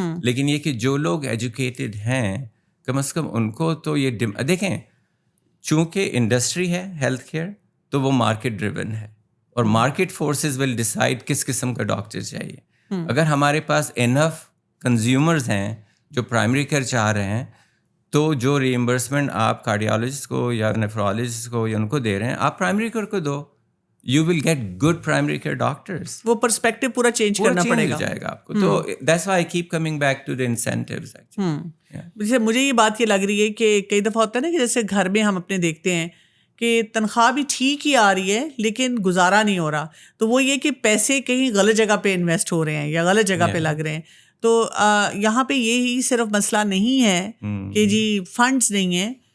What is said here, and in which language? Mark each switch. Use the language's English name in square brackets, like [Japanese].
[Urdu] لیکن یہ کہ جو لوگ ایجوکیٹڈ ہیں کم از کم ان کو تو یہ دیکھیں, چونکہ انڈسٹری ہے ہیلتھ کیئر, تو وہ مارکیٹ ڈریون ہے, اور [English] market forces will decide [Urdu] کس قسم کا ڈاکٹر چاہیے. اگر ہمارے پاس انف کنزیومرز ہیں جو پرائمری کیئر چاہ رہے ہیں, تو جو ری ایمبرسمنٹ آپ کارڈیالوجسٹ کو یا نیفرولوجسٹ کو یا ان کو دے رہے ہیں, آپ پرائمری کیئر کو دو. [English] You will get good primary care doctors. [Urdu] وہ پرسپیکٹو پورا چینج کرنا پڑے گا. جائے گا آپ کو. [English] تو that's why I keep coming back to the incentives actually. [Urdu] مجھے یہ بات یہ لگ رہی ہے کہ کئی دفعہ ہوتا ہے نا کہ جیسے گھر میں ہم اپنے دیکھتے ہیں کہ تنخواہ بھی ٹھیک ہی آ رہی ہے لیکن گزارا نہیں ہو رہا. تو وہ یہ کہ پیسے کہیں غلط جگہ پہ انویسٹ ہو رہے ہیں یا غلط جگہ پہ لگ رہے ہیں. تو یہاں پہ یہی صرف مسئلہ نہیں ہے کہ جی فنڈس نہیں ہیں.